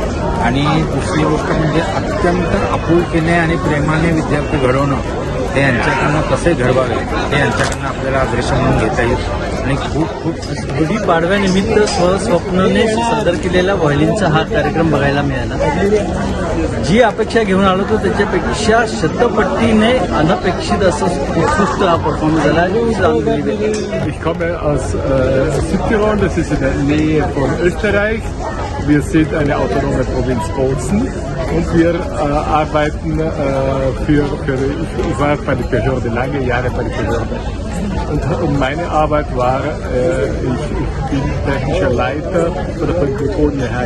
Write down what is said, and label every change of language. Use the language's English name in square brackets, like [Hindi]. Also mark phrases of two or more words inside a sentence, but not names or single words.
[Marathi] आणि दुसरी गोष्ट म्हणजे अत्यंत आपुलकीने आणि प्रेमाने विद्यार्थी घडवणं, ते यांच्याकडनं कसे घडवावे ते यांच्याकडनं आपल्याला आदर्श म्हणून घेता येईल. आणि खूप खूप गुढीपाडव्यानिमित्त स्वस्वप्नाने सादर केलेला व्हायलिनचा हा कार्यक्रम बघायला मिळाला. जी अपेक्षा घेऊन आलो होतो त्याच्यापेक्षा शतपट्टीने अनपेक्षित असं उत्कृष्ट हा परफॉर्मन्स झाला. [German] Ich komme aus Südtirol, das ist in der Nähe von Österreich. Wir sind eine autonome Provinz Bozen und wir arbeiten ich war bei der Behörde lange Jahre bei der Behörde. Und meine Arbeit war, ich bin technischer Leiter für die Polymechanikabteilung.